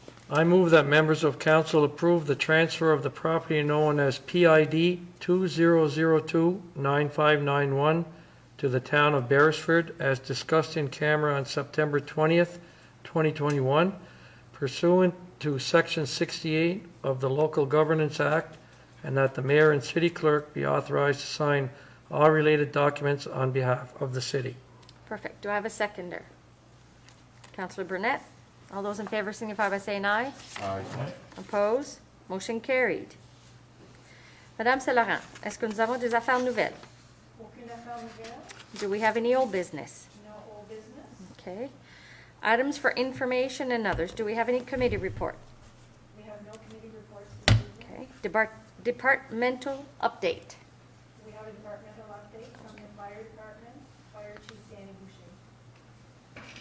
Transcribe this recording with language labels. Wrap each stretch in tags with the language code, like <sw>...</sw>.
<en>I move that members of council approve the transfer of the property known as PID 2002-9591 to the town of Beresford as discussed in camera on September 20th, 2021, pursuant to Section 68 of the Local Governance Act, and that the mayor and city clerk be authorized to sign all related documents on behalf of the city. Perfect. Do I have a seconder? Councillor Burnett. All those in favor signify by saying aye. Aye. Opposed? Motion carried.</en> <fr>Madame Saint-Laurent, est-ce que nous avons des affaires nouvelles? Aucune affaire nouvelle.</fr> <en>Do we have any old business? No old business. Okay. Items for information and others. Do we have any committee report? We have no committee reports this evening. Okay. Departmental update. We have a departmental update from the fire department, Fire Chief Danny Boucher.</en>